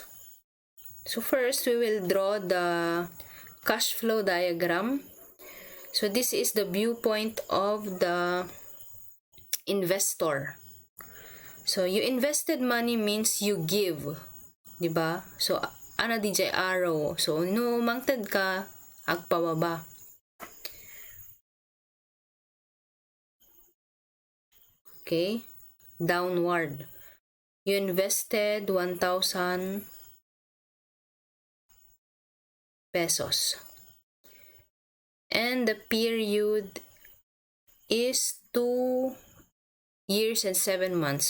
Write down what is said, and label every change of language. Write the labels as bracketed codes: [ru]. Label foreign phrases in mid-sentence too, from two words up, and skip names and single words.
[en] So first, we will draw the cash flow diagram. So this is the viewpoint of the investor. So you invested money means you give, diba? [ilo] So ana DJ arrow. So no mangted ka agpababa. [en] Okay? Downward. You invested 1,000 pesos. And the period is 2 years and 7 months.